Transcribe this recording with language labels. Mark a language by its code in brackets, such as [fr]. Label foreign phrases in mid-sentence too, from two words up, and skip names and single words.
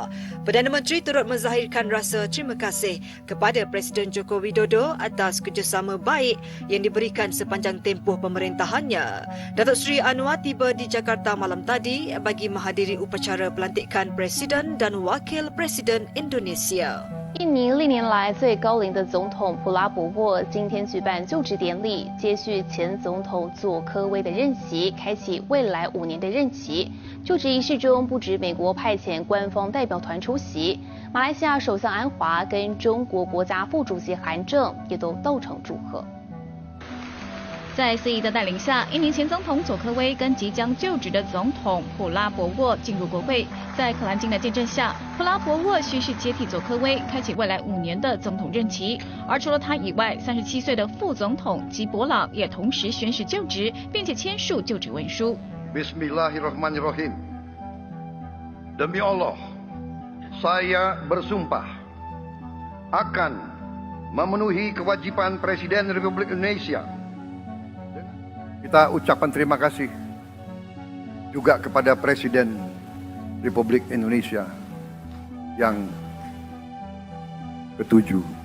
[ms] Perdana Menteri turut menzahirkan rasa terima kasih kepada Presiden Joko Widodo atas kerjasama baik yang diberikan sepanjang tempoh pemerintahannya. Datuk Seri Anwar tiba di Jakarta malam tadi bagi menghadiri upacara pelantikan Presiden dan Wakil Presiden Indonesia. [zh] 印尼历年来最高龄的总统普拉博沃今天举办就职典礼，接续前总统佐科威的任期，开启未来5年的任期。就职仪式中，不止美国派遣官方代表团出席，马来西亚首相安华跟中国国家副主席韩正也都到场祝贺。在司仪的带领下，印尼前总统佐科威跟即将就职的总统普拉博沃进入国会。在可兰经的见证下，普拉博沃蓄势接替佐科威，开启未来5年的总统任期。而除了他以外，37岁的副总统吉伯朗也同时宣誓就职，并且签署就职文书。 [id] Bismillahirrahmanirrahim. Demi Allah, saya bersumpah akan memenuhi kewajiban Presiden Republik Indonesia. Kita ucapkan terima kasih juga kepada Presiden Republik Indonesia yang ke-7.